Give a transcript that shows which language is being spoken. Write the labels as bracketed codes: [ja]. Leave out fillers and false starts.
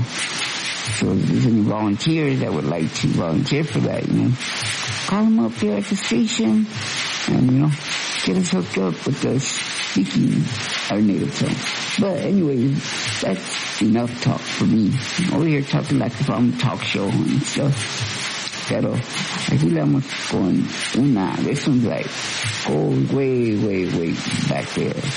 [en] So if there's any volunteers that would like to volunteer for that, you know, call them up here at the station. And, you know, get us hooked up with the speaking our native tongue. But anyway, that's enough talk for me. Over here talking like if I'm a talk show and stuff. [es] Pero, aquí le vamos con una. [en] This one's like, going way, way, way back there.